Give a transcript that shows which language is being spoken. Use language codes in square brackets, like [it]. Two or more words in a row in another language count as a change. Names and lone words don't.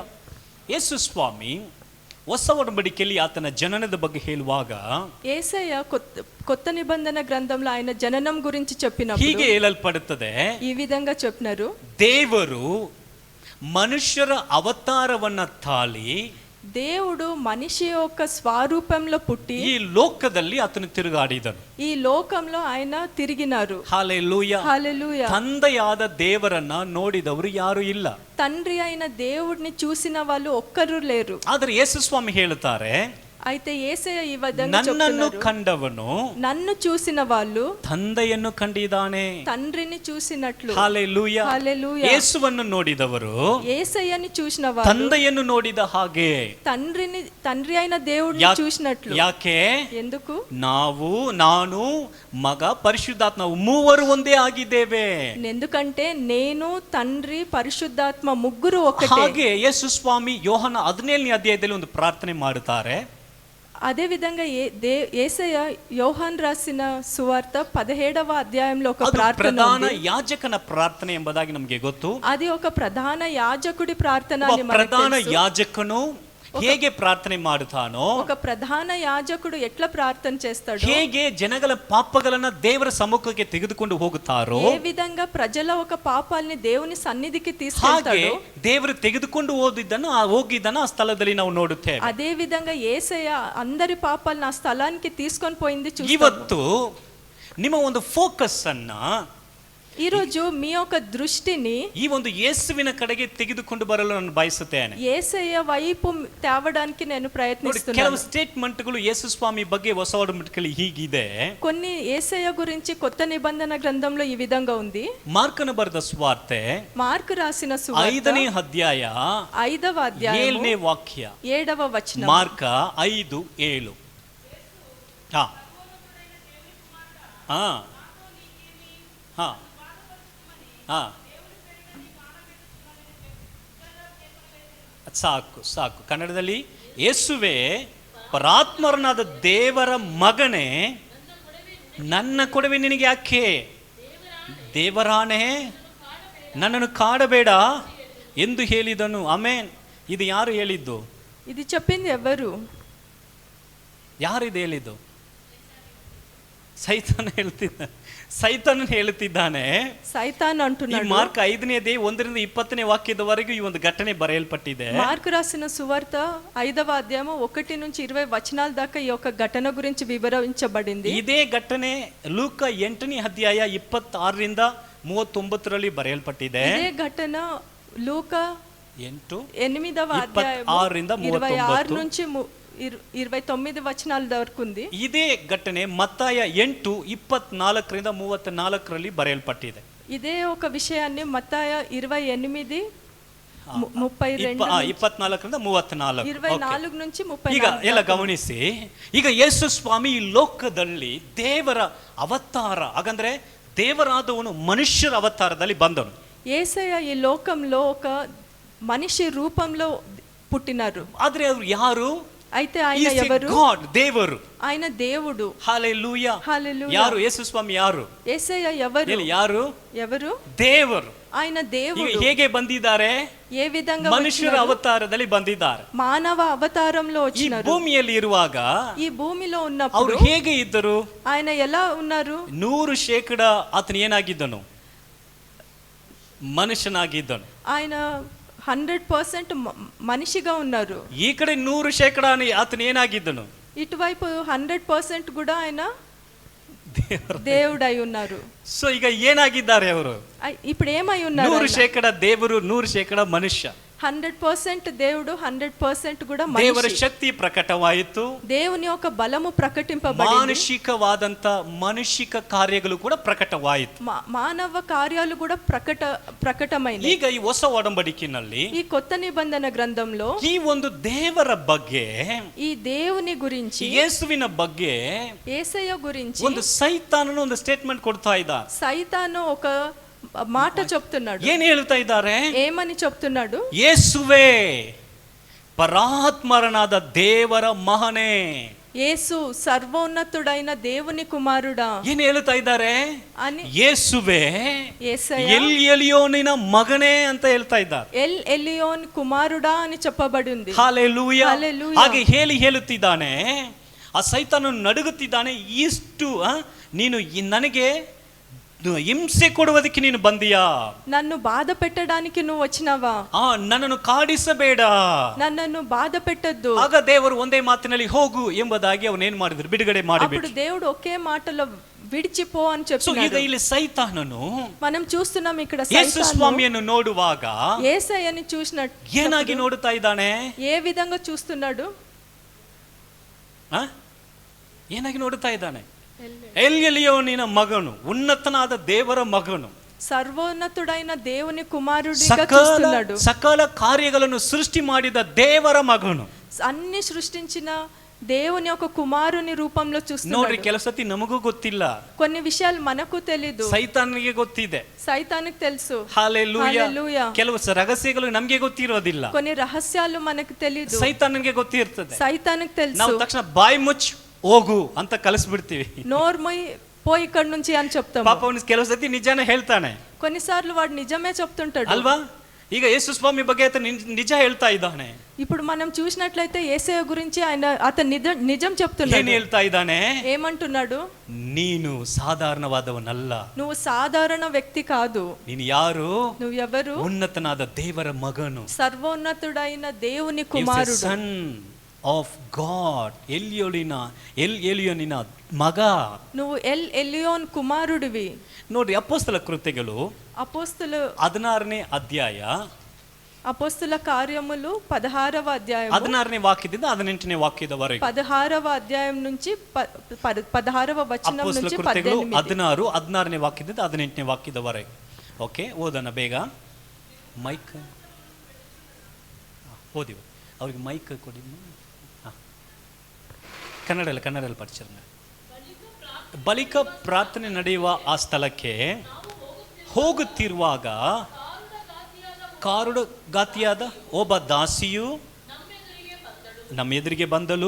[kn] ಯೇಸು ಸ್ವಾಮಿ ಹೊಸ ಒಡಂಬಡಿಕೆಯಲ್ಲಿ ಆತನ ಜನನದ ಬಗ್ಗೆ ಹೇಳುವಾಗ [te] యేసయ్య కొత్త నిబంధన గ్రంథంలో ఆయన జననం గురించి చెప్పినప్పుడు [kn] ಹೀಗೆ ಹೇಳಲ್ಪಡುತ್ತದೆ, [te] ఈ విధంగా చెప్పినారు, [kn] ದೇವರು ಮನುಷ್ಯರ ಅವತಾರವನ್ನ ತಾಳಿ [te] దేవుడు మనిషి యొక్క స్వరూపంలో పుట్టి [kn] ಈ ಲೋಕದಲ್ಲಿ ಆತನು ತಿರುಗಾಡಿದನು. [te] ఈ లోకంలో ఆయన తిరిగినారు. హల్లెలూయా. హల్లెలూయా. [kn] ತಂದೆಯಾದ ದೇವರನ್ನ ನೋಡಿದವರು ಯಾರು ಇಲ್ಲ. [te] తండ్రి అయిన దేవుడిని చూసిన వాళ్ళు ఒక్కరు లేరు. [kn] ಆದರೆ ಯೇಸು ಸ್ವಾಮಿ ಹೇಳುತ್ತಾರೆ, [te] అయితే యేసయ్య ఈ విధంగా [kn] ನನ್ನನ್ನು [te] చెప్తున్నారు, [kn] ಕಂಡವನು [te] నన్ను చూసిన వాళ్ళు [kn] ತಂದೆಯನ್ನು ಕಂಡಿದ್ದಾನೆ. [te] తండ్రిని చూసినట్లు. హల్లెలూయా. హల్లెలూయా. [kn] ಯೇಸುವನ್ನು ನೋಡಿದವರು [te] యేసయ్యని చూసిన వాళ్ళు [kn] ತಂದೆಯನ್ನು ನೋಡಿದ ಹಾಗೆ [te] తండ్రి అయిన దేవుడిని చూసినట్లు. [kn] ಯಾಕೆ? [te] ఎందుకు? [kn] ನಾನು ಮಗ ಪರಿಶುದ್ಧಾತ್ಮ ಮೂವರು ಒಂದೇ ಆಗಿದ್ದೇವೆ. [te] ఎందుకంటే నేను తండ్రి పరిశుద్ధాత్మ ముగ్గురు ఒకటే. [kn] ಹಾಗೆ ಯೇಸು ಸ್ವಾಮಿ ಯೋಹನ 17ನೇ ಅಧ್ಯಾಯದಲ್ಲಿ ಒಂದು ಪ್ರಾರ್ಥನೆ ಮಾಡುತ್ತಾರೆ. [te] అదే విధంగా యేసయ్య యోహాన్ రాసిన సువార్త 17వ అధ్యాయంలో ఒక ప్రార్థన ప్రధాన ఉంది. [kn] ಯಾಜಕನ ಪ್ರಾರ್ಥನೆ ಎಂಬುದಾಗಿ ನಮಗೆ ಗೊತ್ತು. [te] అది ఒక ప్రధాన యాజకుడి ప్రార్థన అని మనకు ప్రధాన తెలుసు. [kn] యాజಕನು ಹೇಗೆ ಪ್ರಾರ್ಥನೆ ಮಾಡುತ್ತಾನೋ, [te] ఒక ప్రధాన యాజకుడు ఎట్లా ప్రార్థన చేస్తాడో, [kn] ಹೇಗೆ ಜನಗಳ ಪಾಪಗಳನ್ನ ದೇವರ ಸಮ್ಮುಖಕ್ಕೆ ತೆಗೆದುಕೊಂಡು ಹೋಗುತ್ತಾರೋ, [te] ఏ విధంగా ప్రజల ఒక పాపాల్ని దేవుని సన్నిధికి [kn] ಹಾಗೆ [te] తీసుకెళ్తాడో, [kn] ದೇವರು ತೆಗೆದುಕೊಂಡು ಹೋಗಿದ್ದನ್ನು ಆ ಸ್ಥಳದಲ್ಲಿ ನಾವು ನೋಡುತ್ತೇವೆ. [te] అదే విధంగా యేసయ్య అందరి పాపాలను ఆ స్థలానికి తీసుకొని పోయింది చూస్తాము. [kn] ಇವತ್ತು ನಿಮ್ಮ ಒಂದು ಫೋಕಸ್ ಅನ್ನ [te] ఈ రోజు మీ యొక్క దృష్టిని [kn] ಈ ಒಂದು ಯೇಸುವಿನ ಕಡೆಗೆ ತೆಗೆದುಕೊಂಡು ಬರಲು ನಾನು ಬಯಸುತ್ತೇನೆ. [te] యేసయ్య వైపు తేవడానికి నేను [kn] ನೋಡಿ, ಕೆಲವು [te] ప్రయత్నిస్తున్నాను. [kn] ಸ್ಟೇಟ್ಮೆಂಟ್ಗಳು ಯೇಸು ಸ್ವಾಮಿ ಬಗ್ಗೆ ಹೊಸ ಒಡಂಬಡಿಕೆಯಲ್ಲಿ ಹೀಗಿದೆ. [te] కొన్ని యేసయ్య గురించి కొత్త నిబంధన గ్రంథంలో ఈ విధంగా ఉంది. [kn] ಮಾರ್ಕನ ಬರೆದ ಸುವಾರ್ತೆ [te] మార్కు రాసిన సువార్త [kn] 5ನೇ ಅಧ್ಯಾಯ [te] 5వ అధ్యాయం [kn] 7ನೇ ವಾಕ್ಯ. [te] 7వ వచనం. [kn] ಮಾರ್ಕ 5:7. ಹಾ ಹಾ ಹಾ ಹಾ ಸಾಕು ಸಾಕು. ಕನ್ನಡದಲ್ಲಿ ಯೇಸುವೆ ಪರಾತ್ಮರನಾದ ದೇವರ ಮಗನೇ, ನನ್ನ ಕೊಡವೆ ನಿನಗೆ ಯಾಕೆ? ದೇವರಾಣೆ, ನನ್ನನ್ನು ಕಾಡಬೇಡ ಎಂದು ಹೇಳಿದನು. ಆಮೇನ್. ಇದು ಯಾರು ಹೇಳಿದ್ದು? [te] ఇది చెప్పింది ఎవరు? [kn] ಯಾರು ಇದು ಹೇಳಿದ್ದು? ಸೈತಾನ ಹೇಳುತ್ತಿದ್ದಾನೆ. [te] సైతాన్ [kn] ಈ [te] అంటున్నాడు. [kn] ಮಾರ್ಕ್ 5ನೇ ಅಧ್ಯಾಯ 1ರಿಂದ 20ನೇ ವಾಕ್ಯದವರೆಗೂ ಈ ಒಂದು ಘಟನೆ ಬರೆಯಲ್ಪಟ್ಟಿದೆ. [te] మార్కు రాసిన సువార్త 5వ అధ్యాయం 1 నుంచి 20 వచనాల దాకా ఈ యొక్క ఘటన గురించి వివరించబడింది. [kn] ಇದೇ ಘಟನೆ ಲೂಕ 8ನೇ ಅಧ್ಯಾಯ 26ರಿಂದ 39ರಲ್ಲಿ ಬರೆಯಲ್ಪಟ್ಟಿದೆ. [te] ఇదే ఘటన లూక 8వ 8 అధ్యాయం [kn] 26ರಿಂದ [te] 26 నుంచి 29 వచనాల వరకు ఉంది. [kn] ಇದೇ ಘಟನೆ ಮತ್ತಾಯ 8:24ರಿಂದ 34ರಲ್ಲಿ ಬರೆಯಲ್ಪಟ್ಟಿದೆ. [te] ఇదే ఒక విషయాన్ని మత్తాయ 28 32 [kn] 24ರಿಂದ 34. [te] 24 నుంచి 34. [kn] ಈಗ ಎಲ್ಲ ಗಮನಿಸಿ. ಈಗ ಯೇಸು ಸ್ವಾಮಿ ಈ ಲೋಕದಲ್ಲಿ ದೇವರ ಅವತಾರ, ಹಾಗಂದ್ರೆ ದೇವರಾದವನು ಮನುಷ್ಯರ ಅವತಾರದಲ್ಲಿ ಬಂದನು. [te] యేసయ్య ఈ లోకంలో ఒక మనిషి రూపంలో పుట్టినారు. [kn] ಆದ್ರೆ ಅವರು ಯಾರು? [te] అయితే ఆయన ఎవరు? [kn] గాడ్, దేವರು. [te] ఆయన దేవుడు. హల్లెలూయా. హల్లెలూయా. [kn] ಯಾರು? ಯೇಸು ಸ್ವಾಮಿ ಯಾರು? [te] యేసయ్య ఎవరు? [kn] ಯಾರು? [te] ఎవరు? [kn] ದೇವರು. [te] ఆయన దేవుడు. [kn] ಹೇಗೆ ಬಂದಿದ್ದಾರೆ? [te] ఏ విధంగా [kn] ಮನುಷ್ಯರ ಅವತಾರದಲ್ಲಿ ಬಂದಿದ್ದಾರೆ. [te] మానవ అవతారంలో [kn] ಈ [te] వచ్చినారు. [kn] ಭೂಮಿಯಲ್ಲಿ ಇರುವಾಗ [te] ఈ భూమిలో [kn] ಅವರು [te] ఉన్నప్పుడు [kn] ಹೇಗೆ ಇದ್ದರು? [te] ఆయన ఎలా ఉన్నారు? [kn] 100% ಆತನು ಏನಾಗಿದ್ದನು? ಮನುಷ್ಯನಾಗಿದ್ದನು. [te] ఆయన 100% మనిషిగా ఉన్నారు. [kn] ಈ ಕಡೆ 100% ಆತನು ಏನಾಗಿದ್ದನು? [te] ఇటువైపు 100% కూడా ఆయన దేవుడై ఉన్నారు. [kn] ಸೊ ಈಗ ಏನಾಗಿದ್ದಾರೆ ಅವರು? [te] ఇప్పుడు ఏమై ఉన్నారు? [kn] 100% ದೇವರು, 100% ಮನುಷ್ಯ. [te] 100% దేవుడు, 100% కూడా [kn] ದೇವರ [te] మనిషి. [kn] ಶಕ್ತಿ ಪ್ರಕಟವಾಯಿತು. [te] దేవుని యొక్క బలము ప్రకటింపబడింది. [kn] ಮಾನುಷಿಕವಾದಂತ ಮಾನುಷಿಕ ಕಾರ್ಯಗಳು ಕೂಡ ಪ್ರಕಟವಾಯಿತು. [te] మానవ కార్యాలు కూడా ప్రకటమైనవి. [kn] ಈಗ ಈ ಹೊಸ ಒಡಂಬಡಿಕೆಯಲ್ಲಿ [te] ఈ కొత్త నిబంధన గ్రంథంలో [kn] ಈ ಒಂದು ದೇವರ ಬಗ್ಗೆ, [te] ఈ దేవుని గురించి, [kn] ಯೇಸುವಿನ ಬಗ್ಗೆ [te] యేసయ్య గురించి [kn] ಒಂದು ಸೈತಾನನು ಒಂದು ಸ್ಟೇಟ್ಮೆಂಟ್ ಕೊಡ್ತಾ ಇದ್ದ. [te] సైతాను ఒక మాట చెప్తున్నాడు. [kn] ಏನ್ ಹೇಳ್ತಾ ಇದ್ದಾರೆ? [te] ఏమని చెప్తున్నాడు? [kn] ಯೇಸುವೇ ಪರಾತ್ಮರನಾದ ದೇವರ ಮಗನೇ. [te] యేసు సర్వోన్నతుడైన దేవుని కుమారుడా [kn] ಏನ್ ಹೇಳ್ತಾ ಇದ್ದಾರೆ? [te] అని [kn] ಯೇಸುವೇ [te] యేసయ్య [kn] ಎಲಿಯೋನಿನ ಮಗನೇ ಅಂತ ಹೇಳ್ತಾ ಇದ್ದಾರೆ. [te] ఎల్ ఎలియోన్ కుమారుడా అని చెప్పబడి ఉంది. [kn] ಹಲ್ಲೆಲೂಯಾ. ಹಲ್ಲೆಲೂಯಾ. ಹಾಗೆ ಹೇಳುತ್ತಿದ್ದಾನೆ. ಆ ಸೈತಾನನು ನಡುಗುತ್ತಿದ್ದಾನೆ. ಇಷ್ಟು ನೀನು ನನಗೆ ಹಿಂಸೆ ಕೊಡುವುದಕ್ಕೆ ನೀನು ಬಂದಿಯಾ? [te] నన్ను బాధ పెట్టడానికి నువ్వు వచ్చినావా? [kn] ನನ್ನನ್ನು ಕಾಡಿಸಬೇಡ, [te] నన్ను బాధ పెట్టొద్దు. [kn] ಆಗ ದೇವರು ಒಂದೇ ಮಾತಿನಲ್ಲಿ ಹೋಗು ಎಂಬುದಾಗಿ ಅವನೇನ್ ಮಾಡಿದ್ರು? ಬಿಡುಗಡೆ [te] అప్పుడు [kn] ಮಾಡಿಬಿಟ್ಟು. [te] దేవుడు ఒకే మాటలో విడిచిపో అని [kn] ಸೊ ಈಗ [te] చెప్పాడు. [kn] ಇಲ್ಲಿ ಸೈತಾನನು [te] మనం చూస్తున్నాం ఇక్కడ [kn] ಯೇಸು [te] సైతాను [kn] ಸ್ವಾಮಿಯನ್ನು ನೋಡುವಾಗ [te] యేసయ్యని చూసినట్టు [kn] ಏನಾಗಿ ನೋಡುತ್ತಾ ಇದ್ದಾನೆ? [te] ఏ విధంగా చూస్తున్నాడు? [kn] ಏನಾಗಿ ನೋಡುತ್ತಾ ಇದ್ದಾನೆ? ಎಲಿಯೋನಿನ ಮಗನು, ಉನ್ನತನಾದ ದೇವರ ಮಗನು, [te] సర్వోన్నతుడైన దేవుని కుమారుడిగా చూస్తున్నాడు. [kn] ಸಕಲ ಕಾರ್ಯಗಳನ್ನು ಸೃಷ್ಟಿ ಮಾಡಿದ ದೇವರ ಮಗನು. [te] అన్ని సృష్టించిన దేవుని యొక్క కుమారుని రూపంలో [kn] ನೋಡ್ರಿ, [te] చూస్తున్నాడు. [kn] ಕೆಲವು ಸತಿ ನಮಗೂ ಗೊತ್ತಿಲ್ಲ, [te] కొన్ని విషయాలు మనకు తెలీదు, [kn] ಸೈತಾನಿಗೆ ಗೊತ್ತಿದೆ. [te] సైతానికి తెలుసు. [kn] ಹಲ್ಲೆಲೂಯಾ. [te] హల్లెలూయా. [kn] ಕೆಲವು ರಹಸ್ಯಗಳು ನಮಗೆ ಗೊತ್ತಿರೋದಿಲ್ಲ, [te] కొన్ని రహస్యాలు మనకు తెలీదు, [kn] ಸೈತಾನಿಗೆ ಗೊತ್ತಿರ್ತದೆ. [te] సైతానికి తెలుసు. [kn] ನಾವು ತಕ್ಷಣ ಬಾಯಿ ಮುಚ್ಚಿ ಹೋಗು ಅಂತ ಕಲಿಸ್ಬಿಡ್ತೀವಿ. [te] నోర్మై పోయి ఇక్కడ నుంచి అని చెప్తాం. [kn] ಪಾಪ ಅವನು ಕೆಲವು ಸತಿ ನಿಜಾನೇ ಹೇಳ್ತಾನೆ [te] కొన్నిసార్లు వాడు నిజమే చెప్తుంటాడు [kn] ಅಲ್ವಾ? ಈಗ ಯೇಸು ಸ್ವಾಮಿ ಬಗ್ಗೆ ಆತ ನಿಜ ಹೇಳ್ತಾ ಇದ್ದಾನೆ. [te] ఇప్పుడు మనం చూసినట్లయితే యేసయ్య గురించి అతను నిజం [kn] ಏನ್ [te] చెప్తున్నాడు. [kn] ಹೇಳ್ತಾ ಇದ್ದಾನೆ? [te] ఏమంటున్నాడు? [kn] ನೀನು ಸಾಧಾರಣವಾದವನಲ್ಲ, [te] నువ్వు సాధారణ వ్యక్తి కాదు. [kn] ನೀನು ಯಾರು? [te] నువ్వు ఎవరు? [kn] ಉನ್ನತನಾದ ದೇವರ ಮಗನು, [te] సర్వోన్నతుడైన దేవుని కుమారుడు. [en] Son. of God, [kn] ಎಲಿಯೋನಿನ ಮಗ. [te] నువ్వు ఎలియోన్ కుమారుడివి. [kn] ನೋಡ್ರಿ, ಅಪೊಸ್ತಲ ಕೃತ್ಯಗಳು [te] అపోస్తల [kn] 16ನೇ అధ్యాಯ [te] అపోస్తల కార్యములు 16వ అధ్యాయం [kn] 16ನೇ ವಾಕ್ಯದಿಂದ 18ನೇ ವಾಕ್ಯದವರೆಗೆ. [te] 16వ అధ్యాయం నుంచి 16వ వచనం [kn] ಅಪೊಸ್ತಲ [te] నుంచి [kn] ಕೃತ್ಯಗಳು [te] 18. [kn] 16ನೇ ವಾಕ್ಯದಿಂದ 18ನೇ ವಾಕ್ಯದವರೆಗೆ. ಓಕೆ, ಓದೋಣ ಬೇಗ. ಮೈಕ್ ಓದಿವು, ಅವ್ರಿಗೆ ಮೈಕ್ ಕೊಡಿ. ಕನ್ನಡದಲ್ಲಿ ಪರಿಚಯ. ಬಳಿಕ ಪ್ರಾರ್ಥನೆ ನಡೆಯುವ ಆ ಸ್ಥಳಕ್ಕೆ ಹೋಗುತ್ತಿರುವಾಗ ಕಾರುಡಗಾತಿಯಾದ ಒಬ್ಬ ದಾಸಿಯು ನಮ್ಮ ಎದುರಿಗೆ ಬಂದಳು.